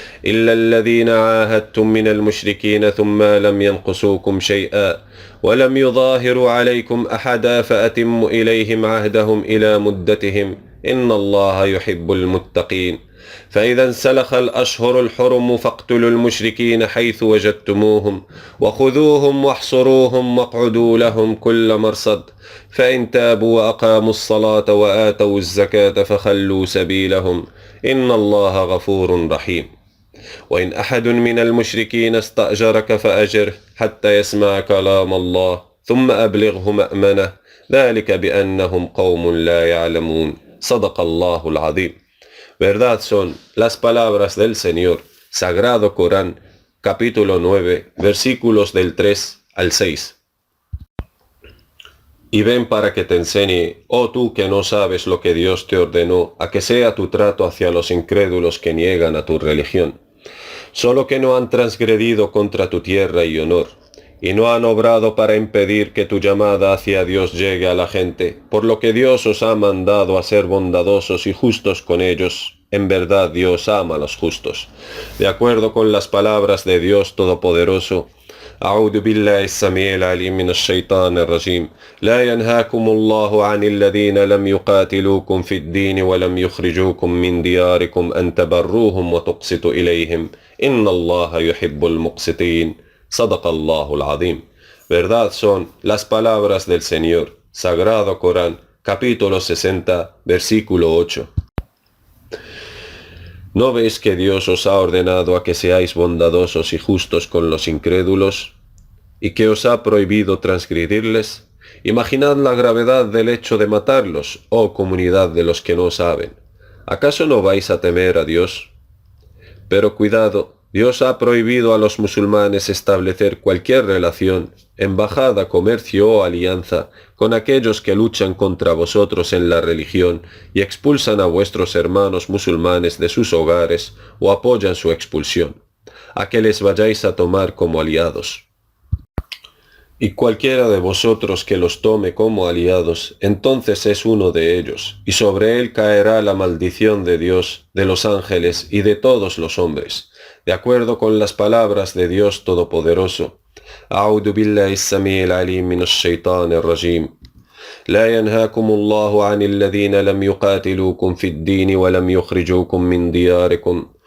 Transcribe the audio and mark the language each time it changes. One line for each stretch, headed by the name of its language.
Arabic: إلا الذين عاهدتم من المشركين ثم لم ينقصوكم شيئا ولم يظاهروا عليكم أحدا فأتموا إليهم عهدهم إلى مدتهم إن الله يحب المتقين فإذا انسلخ الأشهر الحرم فاقتلوا المشركين حيث وجدتموهم وخذوهم واحصروهم واقعدوا لهم كل مرصد فإن تابوا وأقاموا الصلاة وآتوا الزكاة فخلوا سبيلهم إن الله غفور رحيم وإن أحد من المشركين استأجرك فأجره حتى يسمع كلام الله ثم أبلغه مأمنه ذلك بأنهم قوم لا يعلمون صدق الله العظيم.
Spanish: Verdad son las palabras del Señor, Sagrado Corán, capítulo 9, versículos del 3 al 6. Y ven para que te enseñe, oh tú que no sabes lo que Dios te ordenó, a que sea tu trato hacia los incrédulos que niegan a tu religión, solo que no han transgredido contra tu tierra y honor, y no han obrado para impedir que tu llamada hacia Dios llegue a la gente, por lo que Dios os ha mandado a ser bondadosos y justos con ellos. En verdad Dios ama a los justos. De acuerdo con las palabras de Dios Todopoderoso,
Arabic: أعوذ بالله السميع العليم من الشيطان الرجيم لا ينهاكم الله عن الذين لم يقاتلوكم في الدين ولم يخرجوكم من دياركم أن تبروهم وتقسطوا إليهم إن الله يحب المقسطين صدق الله العظيم.
Spanish: Verdad son las palabras del Señor, Sagrado Corán, capítulo 60, versículo 8. ¿No veis que Dios os ha ordenado a que seáis bondadosos y justos con los incrédulos, y que os ha prohibido transgredirles? Imaginad la gravedad del hecho de matarlos, oh comunidad de los que no saben. ¿Acaso no vais a temer a Dios? Pero cuidado, Dios ha prohibido a los musulmanes establecer cualquier relación, embajada, comercio o alianza con aquellos que luchan contra vosotros en la religión y expulsan a vuestros hermanos musulmanes de sus hogares o apoyan su expulsión, a que les vayáis a tomar como aliados. Y cualquiera de vosotros que los tome como aliados, entonces es uno de ellos, y sobre él caerá la maldición de Dios, de los ángeles y de todos los hombres, de acuerdo con las palabras de Dios Todopoderoso.
Arabic: أعوذ بالله السميع العليم من الشيطان الرجيم لا ينهاكم الله عن الذين لم يقاتلوكم في الدين ولم يخرجوكم من دياركم